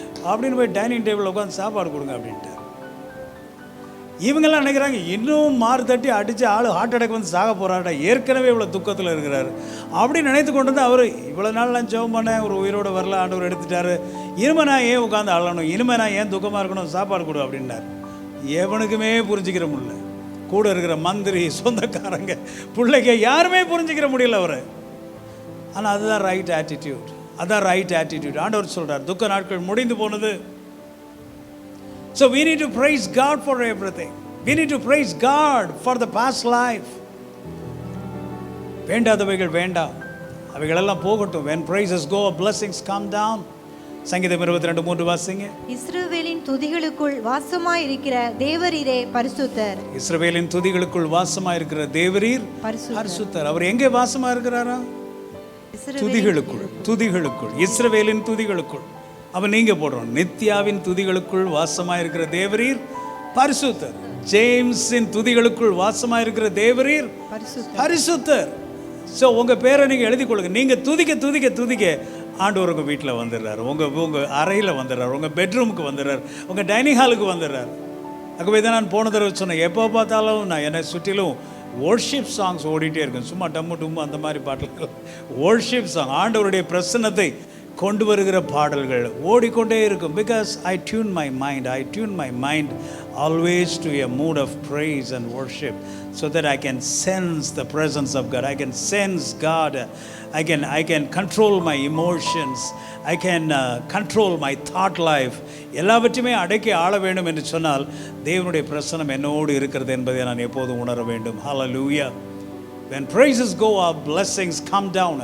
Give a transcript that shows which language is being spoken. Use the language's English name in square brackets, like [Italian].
[Tamil] அப்படின்னு போய் டைனிங் டேபிளில் உட்காந்து சாப்பாடு கொடுங்க அப்படின்ட்டு. இவங்கெல்லாம் நினைக்கிறாங்க, இன்னும் மாறு தட்டி அடித்து ஆள் ஹார்ட் அட்டாக் வந்து சாக போகிறாடா, ஏற்கனவே இவ்வளோ துக்கத்தில் இருக்கிறாரு அப்படின்னு நினைத்து கொண்டு வந்து அவர், இவ்வளோ நாள் நான் ஜெபம் பண்ணேன், ஒரு உயிரோடு வரல, ஆண்டவர் எடுத்துட்டாரு, இனிமேல் நான் ஏன் உட்காந்து அழணும், இனிமேல் நான் ஏன் துக்கமாக இருக்கணும், சாப்பாடு கொடு அப்படின்னார். எவனுக்குமே புரிஞ்சுக்கிற முடியல. கூட இருக்கிற மந்திரி, சொந்தக்காரங்க, பிள்ளைங்க யாருமே புரிஞ்சுக்கிற முடியல அவர். ஆனால் அதுதான் ரைட் ஆட்டிடியூட். ஆண்டவர் சொல்கிறார், துக்க நாட்கள் முடிந்து போனது. [English] So we need to praise God for everything. We need to praise God for the past life. [Tamil] வேண்டாதவைகள் வேண்டாம், அவைகளெல்லாம் போகட்டும். [English] When praises go, blessings come down. [Tamil] சங்கீதம் 22:3 வாசிங்க. இஸ்ரவேலின் துதிகளுக்குள் வாசமாய் இருக்கிற தேவரீரே பரிசுத்தர். இஸ்ரவேலின் துதிகளுக்குள் வாசமாய் இருக்கிற தேவரீர் பரிசுத்தர். அவர் எங்கே வாசமா இருக்கிறாரா? துதிகளுக்குள், இஸ்ரவேலின் துதிகளுக்குள். அவன் நீங்க போடுறோம், நித்யாவின் துதிகளுக்குள் வாசமாய் இருக்கிற தேவரீர் பரிசுத்தர். ஜேம்ஸின் துதிகளுக்குள் வாசமா இருக்கிற தேவரீர் பரிசுத்தர். ஸோ உங்க பேரை நீங்க எழுதி கொள்ளுங்க. நீங்க துதிக்க துதிக்க துதிக்க ஆண்டவர் உங்க வீட்டில் வந்துடுறாரு, உங்க அறையில் வந்துடுறாரு, உங்க பெட்ரூமுக்கு வந்துடுறாரு, உங்க டைனிங் ஹாலுக்கு வந்துடுறாரு. ஆகவே தான் நான் போன தடவை சொன்னேன், எப்போ பார்த்தாலும் நான் என்னை சுற்றிலும் வர்ஷிப் சாங்ஸ் ஓடிட்டே இருக்கும். சும்மா டம்மு டும்மு அந்த மாதிரி பாடல்கள், வர்ஷிப் சாங், ஆண்டவருடைய பிரசன்னத்தை கொண்டு வருகிற பாடல்கள் ஓடிக்கொண்டே இருக்கும். [English] Because I tune my mind always to a mood of praise and worship, so that I can sense the presence of God. I can sense God. I can control my emotions. I can control my thought life. [Tamil] எல்லாவற்றையுமே அடக்கி ஆள வேண்டும் என்று சொன்னால் தேவனுடைய பிரசன்னம் என்னோடு இருக்கிறது என்பதை நான் எப்போதும் உணர வேண்டும். [English] Hallelujah. When praises go up, blessings come down.